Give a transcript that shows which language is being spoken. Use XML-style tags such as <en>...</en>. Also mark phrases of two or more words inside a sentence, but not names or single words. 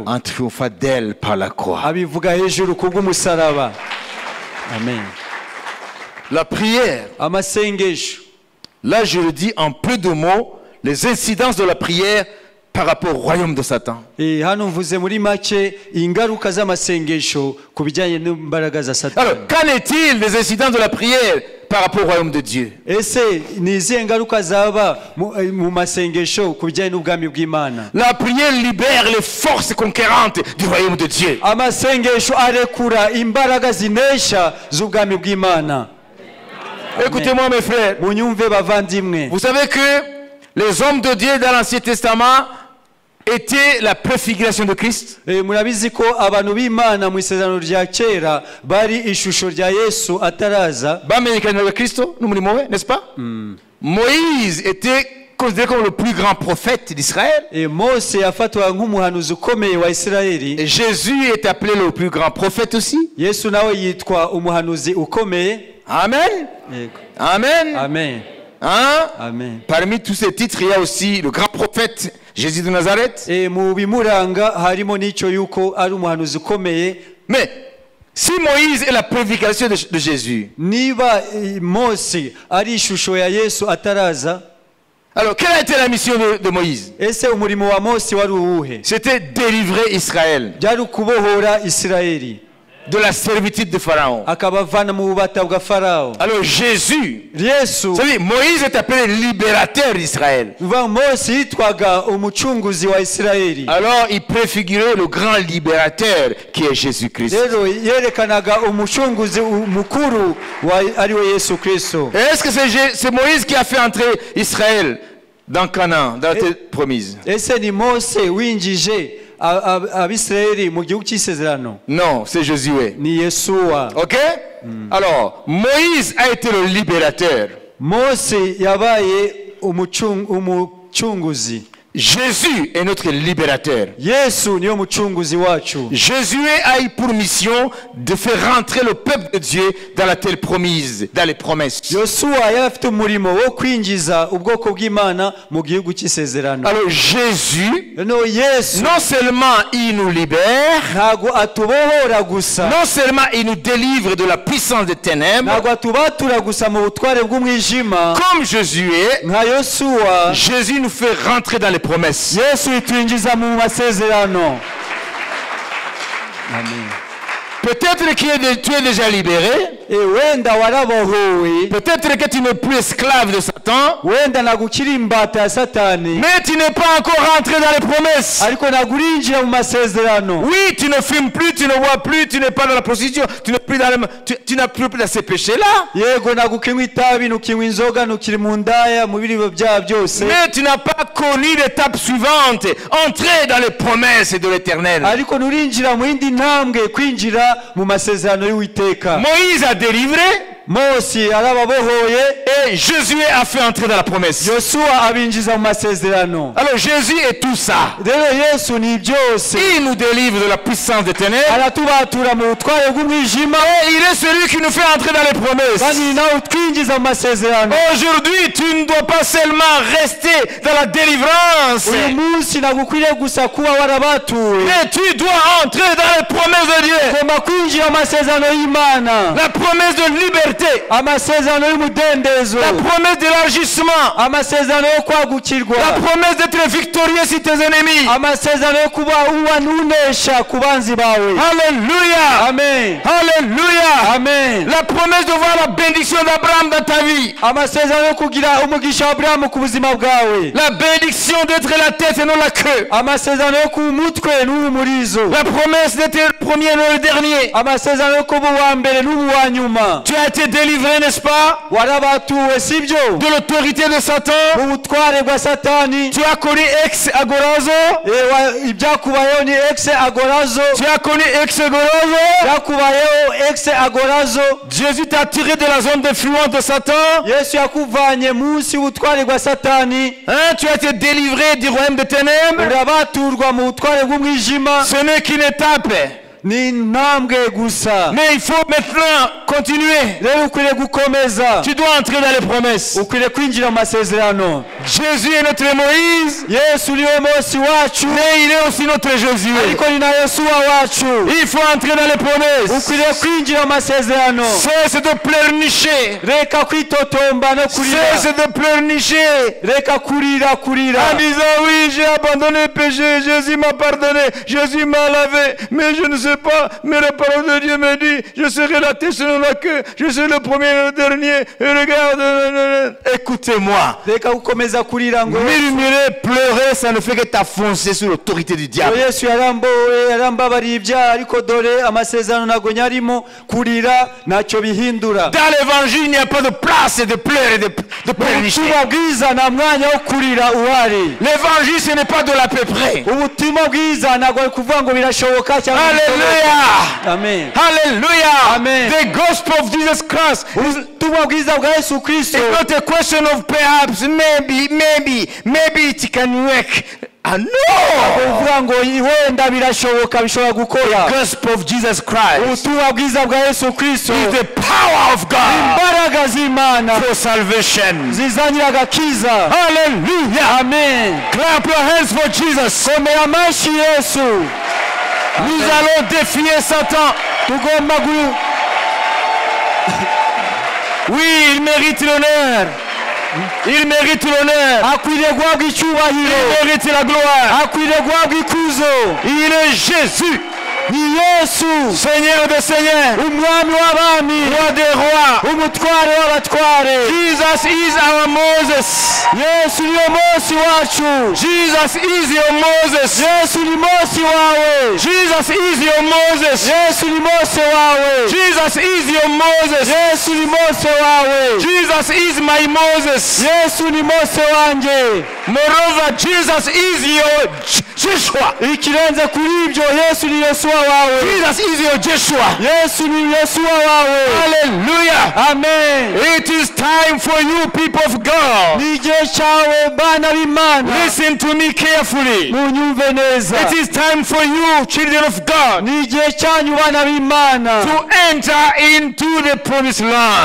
<fr>en triomphant d'elle par la croix.</fr> <rw>abivuga hejuru ku bw'umusaraba. Amen.</rw> <fr>La prière,</fr> <rw>amasengesho,</rw> <fr>là je le dis en peu de mots, les incidences de la prière par rapport au royaume de Satan.</fr> <rw>hano mvuze muri make ingaruka z'amasengesho ku bijyanye n'imbaraga za Satani.</rw> <fr>Alors, qu'en est-il des incidences de la prière par rapport au royaume de Dieu?</fr> <rw>ese ni izihe ngaruka zaba mu masengesho ku bijyanye n'ubwami bw'Imana?</rw> <fr>La prière libère les forces conquérantes du royaume de Dieu.</fr> <rw>amasengesho arekura imbaraga zinesha z'ubwami bw'Imana.</rw> <fr>Écoutez-moi mes frères,</fr> <rw>munyumve bavandimwe.</rw> <fr>vous savez que les hommes de Dieu dans l'Ancien Testament étaient la préfiguration de Christ.</fr> <rw>murabizi ko abantu b'Imana mu isezerano rya kera bari ishusho rya Yesu ataraza. Bamenyekanye na Kristo n'umurimo we,</rw> <fr>n'est-ce pas? Moïse était considéré comme le plus grand prophète d'Israël.</fr> <rw>Mose yafatwaga nk'umuhanuzi ukomeye wa Isirayeli.</rw> <fr>Et Jésus est appelé le plus grand prophète aussi.</fr> <rw>Yesu nawe yitwa umuhanuzi ukomeye. Amen. Amen. Amen. Hein? Amen.</rw> <fr>Parmi tous ces titres, il y a aussi le grand prophète Jésus de Nazareth.</fr> <rw>Mu bimuranga harimo n'icyo yuko ari umuhanuzi ukomeye.</rw> <fr>Mais si Moïse est la prédication de Jésus,</fr> <rw>niba Mose ari ishusho ya Yesu ataraza,</rw> <fr>alors quelle a été la mission de Moïse?</fr> <rw>Ese umurimo wa Mose wari uwuhe?</rw> <fr>C'était délivrer Israël</fr> <rw>byari kubohora Isirayeli</rw> <fr>de la servitude de Pharaon.</fr> <rw>akabavana mu bubata bwa Farao.</rw> <fr>Alors Jésus,</fr> <rw>Yesu,</rw> <fr>c'est-à-dire Moïse est appelé libérateur d'Israël.</fr> <rw>Mose yitwaga umucunguzi wa Isirayeli.</rw> <fr>Alors il préfigurait le grand libérateur qui est Jésus-Christ.</fr> <rw>Rero yerekanaga umucunguzi mukuru ariwe Yesu Kristo.</rw> <fr>Est-ce que c'est Moïse qui a fait entrer Israël dans Canaan, dans la terre promise?</fr> <rw>Ese ni Mose winjije Abisirayeli mu gihugu cy'isezerano?</rw> <fr>Non, c'est Josué.</fr> <rw>Ni Yesuwa. OK?</rw> <fr>Alors, Moïse a été le libérateur.</fr> <rw>Mose yabaye umucunguzi.</rw> <fr>Jésus est notre libérateur.</fr> <rw>Yesu niyo mucunguzi wacu.</rw> <fr>Jésus a eu pour mission de faire rentrer le peuple de Dieu dans la terre promise, dans les promesses.</fr> <rw>Yosuwa yarafite umurimo wo kwinjiza ubwoko bw'Imana mu gihugu cy'isezerano.</rw> <fr>Alors Jésus,</fr> <rw>Yesu,</rw> <fr>non seulement il nous libère,</fr> <rw>ntago atubohora gusa,</rw> <fr>non seulement il nous délivre de la puissance des ténèbres,</fr> <rw>ntago atubatura gusa mu butware bw'umwijima,</rw> <fr>comme Josué,</fr> <rw>nka Yosuwa,</rw> <fr>Jésus nous fait rentrer dans les promesses.</fr> <rw>Yesu itwinjiza mu masezerano. Amen.</rw> <fr>Peut-être que tu es déjà libéré.</fr> <rw>Wenda warabohowe.</rw> <fr>Peut-être que tu n'es plus esclave de Satan.</fr> <rw>Wenda nagukiri imbata ya Satani.</rw> <fr>Mais tu n'es pas encore rentré dans les promesses.</fr> <rw>Ariko nagurinjira mu masezerano.</rw> <fr>Oui, tu ne fumes plus, tu ne bois plus, tu n'es pas dans la prostitution, tu n'es plus dans tu n'as plus dans ces péchés-là.</fr> <rw>Yego nagukinywa itabi, nukinywa inzoga, nukiri mu ndaya, mu biribo byaha byose.</rw> <fr>Mais tu n'as pas connu l'étape suivante, entrer dans les promesses de l'Éternel.</fr> <rw>Ariko nurinjira mu yindi ntambwe, kwinjira mu masezerano y'Uwiteka.</rw> <fr>Moïse a délivré,</fr> <rw>Mose arababohoye,</rw> <fr>et Jésus a fait entrer dans la promesse.</fr> <rw>Yosuwa abinjiza mu masezerano.</rw> <fr>Alors Jésus est tout ça.</fr> <rw>Rero Yesu ni byose.</rw> <fr>Il nous délivre de la puissance des ténèbres.</fr> <rw>Aratubatura mu butware bw'umwijima.</rw> <fr>Et il est celui qui nous fait entrer dans les promesses.</fr> <rw>Kandi nawe utwinjiza mu masezerano.</rw> <fr>Aujourd'hui, tu ne dois pas seulement rester dans la délivrance.</fr> <rw>Uyu munsi nagukwiriye gusa kuba warabatuwe.</rw> <fr>Mais tu dois entrer dans les promesses de Dieu.</fr> <rw>Ugomba kwinjira mu masezerano y'Imana.</rw> <fr>La promesse de liberté.</fr> <rw>Amasezerano y'umudendezo.</rw> <fr>La promesse d'élargissement.</fr> <rw>Amasezerano yo kwagukirwa.</rw> <fr>La promesse d'être victorieux sur tes ennemis.</fr> <rw>Amasezerano yo kuba uwanunesha ku banzi bawe. Alléluia. Amen. Alléluia. Amen.</rw> <fr>La promesse de voir la bénédiction d'Abraham dans ta vie.</fr> <rw>Amasezerano yo kugira umugisha wa Abrahamu ku buzima bwawe.</rw> <fr>La bénédiction d'être la tête et non la queue.</fr> <rw>Amasezerano yo kuba umutwe n'umurizo.</rw> <fr>La promesse d'être le premier et non le dernier.</fr> <rw>Amasezerano yo kuba uwa mbere n'uwa nyuma.</rw> <fr>Tu as été délivré, n'est-ce pas,</fr> <rw>warabatuwe sibyo,</rw> <fr>de l'autorité de Satan.</fr> <rw>ubutware bwa Satani.</rw> <fr>Tu as connu</fr> <el>ἐξ ἀγοράζω.</el> <rw>Ibyakubayeho ni</rw> <el>ἐξ ἀγοράζω.</el> <fr>Tu as connu</fr> <el>ἐξ ἀγοράζω.</el> <rw>Byakubayeho</rw> <el>ἐξ ἀγοράζω.</el> <fr>Jésus t'a tiré de la zone d'influence de Satan.</fr> <rw>Yesu yakuvanye munsi y'ubutware bwa Satani.</rw> <fr>Tu as été délivré du royaume des ténèbres.</fr> <rw>Urabaturwa mu butware bw'umwijima.</rw> <fr>Ce n'est qu'une étape.</fr> <rw>Ni ntambwe gusa.</rw> <fr>Mais il faut maintenant continuer.</fr> <rw>Rero ukwiriye gukomeza.</rw> <fr>Tu dois entrer dans les promesses.</fr> <rw>Ukwiriye kwinjira mu masezerano.</rw> <fr>Jésus est notre Moïse.</fr> <rw>Yesu niwe Mose wacu.</rw> <fr>Mais il est aussi notre Jésus.</fr> <rw>Ariko ni na Yosuwa wacu.</rw> <fr>Il faut entrer dans les promesses.</fr> <rw>Ukwiriye kwinjira mu masezerano.</rw> <fr>Cesse de pleurnicher.</fr> <rw>Reka kwitotomba no kurira.</rw> <fr>Cesse de pleurnicher.</fr> <rw>Reka kurira.</rw> <fr>En disant oui, j'ai abandonné le péché, Jésus m'a pardonné, Jésus m'a lavé, mais je ne sais pas, mais la parole de Dieu me dit, je serai la tête selon la queue, je serai le premier et le dernier, et regarde, écoutez-moi.</fr> <rw>Reka gukomeza kurira ngo.</rw> <fr>Murmurer, pleurer, ça ne fait que t'affoncer sous l'autorité du diable.</fr> <rw>Yesu yarambabariye ibyaha, ariko dore amasezerano ntago nyarimo, kurira ntacyo bihindura.</rw> <fr>Dans l'évangile, il n'y a pas de place de pleurer et de pleurnicher.</fr> <rw>Ubutumwa bwiza nta mwanya wo kurira uhari.</rw> <fr>L'évangile, ce n'est pas de l'à peu près.</fr> <rw>Ubutumwa bwiza ntago ari kuvuga ngo birashoboka cyangwa Hallelujah. Amen. Hallelujah. Amen.</rw> <en>The gospel of Jesus Christ is</en> <rw>ubutumwa bwiza bwa Yesu Kristo</rw> <en>not a question of perhaps, maybe it can work. No.</en> <rw>uvuga ngo wenda birashoboka bishobora gukora.</rw> <en>Gospel of Jesus Christ</en> <rw>ubutumwa bwiza bwa Yesu Kristo</rw> <en>is the power of God</en> <rw>imbaraga z'Imana</rw> <en>for salvation.</en> <rw>zizanira agakiza. Hallelujah. Amen.</rw> <en>Clap your hands for Jesus.</en> <rw>komera amashyi Yesu.</rw> <fr>Nous allons défier Satan.</fr> <rw>tugomba</rw> <fr>Oui, il mérite l'honneur. Il mérite l'honneur.</fr> <rw>akwiriye guhabwa icyubahiro.</rw> <fr>Il mérite la gloire.</fr> <rw>akwiriye guhabwa ikuzo.</rw> <fr>Il est Jésus,</fr> <rw>ni Yesu</rw> <fr>Seigneur des seigneurs,</fr> <rw>umwami w'abami,</rw> <fr>roi des rois.</fr> <rw>umutware w'abatware.</rw> <en>Jesus is our Moses.</en> <rw>Yesu niyo Mose wacu.</rw> <en>Jesus is your Moses.</en> <rw>Yesu ni Mose wawe.</rw> <en>Jesus is your Moses.</en> <rw>Yesu ni Mose wawe.</rw> <en>Jesus is your Moses.</en> <rw>Yesu ni Mose wawe.</rw> <en>Jesus is my Moses.</en> <rw>Yesu ni Mose wanje.</rw> <en>Moreover, Jesus is your Joshua.</en> <rw>ikirenze kuri ibyo Yesu ni Yesuwa wawe.</rw> <en>Jesus is your Joshua.</en> <rw>Yesu ni Yesuwa wawe. Hallelujah. Amen.</rw> <en>It is time for you, people of God.</en> <rw>ni igihe cyawe bana b'Imana.</rw> <en>Listen to me carefully.</en> <rw>munyumve neza.</rw> <en>It is time for you, children of God,</en> <rw>ni igihe cyanyu bana b'Imana</rw> <en>to enter into the promised land.</en>